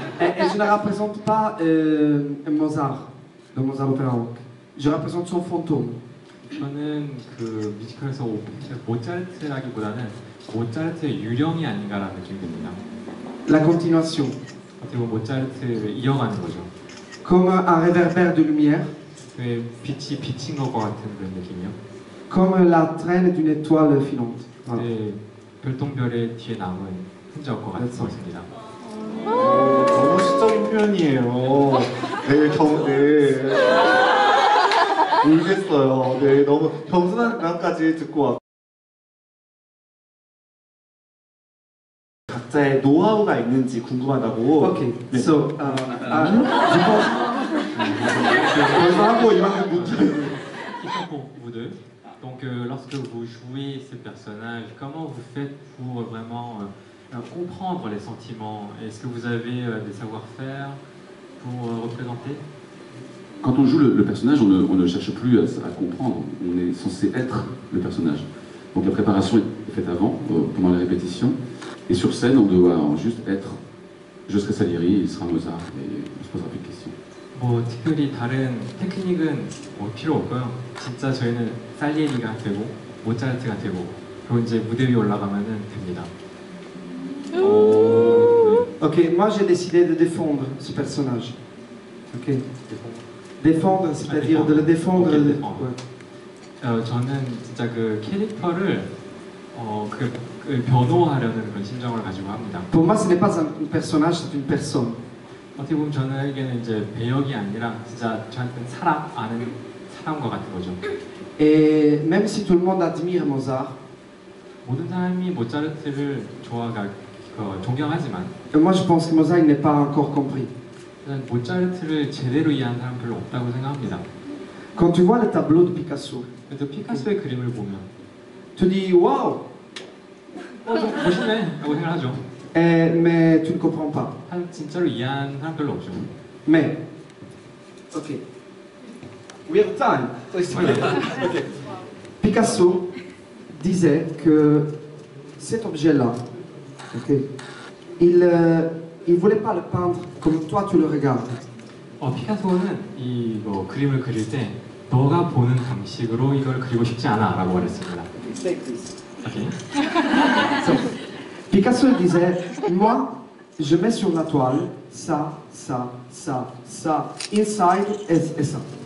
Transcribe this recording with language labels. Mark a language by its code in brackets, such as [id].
[fr] Et je ne représente pas Mozart, le Mozart Opera Rock. Je représente son fantôme. [ko] 저는 그 뮤지컬에서 모차르트라기보다는 모차르트의 유령이 아닌가라는 느낌이 듭니다. [fr] La continuation. [ko] 어떻게 보면 모차르트를 이어가는 거죠. [fr] Comme un réverbère de lumière, [ko] 그 빛이 비친 것 같은 그런 느낌이요. [fr] comme la traîne d'une étoile filante. Voilà. [ko] 네, 별똥별의 뒤에 남은 흔적과 같은 그렇죠. 것입니다. 너무 시적인 표현이에요. 네. 울겠어요. 네, 너무 겸손한 말까지 듣고 왔고. 각자의 노하우가 있는지 궁금하다고. Ok, 네. [fr] so, je pense. 벌써 하고 이만큼 못 Question pour vous deux. Donc, lorsque vous jouez ces personnages, comment vous faites pour vraiment comprendre les sentiments? Est-ce que vous avez des savoir-faire pour représenter? Quand on joue le personnage, on ne cherche plus à comprendre, on est censé être le personnage. Donc la préparation est faite avant, pendant les répétitions, et sur scène, on doit juste être. Je serai Salieri, il sera Mozart, et on se posera plus de questions. [ko] 뭐 특별히 다른 테크닉은 뭐 필요 없고요. 진짜 저희는 살리에리가 되고 모차르트가 되고 그리고 이제 무대 위에 올라가면은 됩니다. [fr] Ok, moi j'ai décidé de défendre ce personnage. Ok. Défendre, c'est-à-dire de le défendre. Ok, défendre. Ouais. [ko] 저는 진짜 그 캐릭터를 그 변호하려는 그런 심정을 가지고 합니다. [fr] Pour moi, ce n'est pas un personnage, c'est une personne. [ko] 어떻게 보면 저는에게는 이제 배역이 아니라 진짜 저한테는 아는 사람과 같은 거죠. [fr] Et même si tout le monde admire Mozart, [ko] 모든 사람이 모차르트를 존경하지만 [fr] moi je pense que Mozart il n'est pas encore compris. [ko] 저는 모차르트를 제대로 이해하는 사람 별로 없다고 생각합니다. [fr] Quand tu vois le tableau de Picasso, [ko] 그래서 피카소의 그림을 보면 [fr] tu dis waouh, [ko] 좀 멋있네 라고 생각하죠. [fr] mais tu ne comprends pas. [ko] 진짜로 이해하는 사람 별로 없죠. [fr] Mais, [en] ok, we have time. Ok. [fr] Picasso disait que cet objet-là, ok, il voulait pas le peindre comme toi tu le regardes. [ko] 피카소는 이거 그림을 그릴 때 너가 보는 방식으로 이걸 그리고 싶지 않아 라고 말했습니다. 오케이. [fr] So, Picasso disait, moi, je mets sur la toile ça, ça, ça, ça, inside et ça.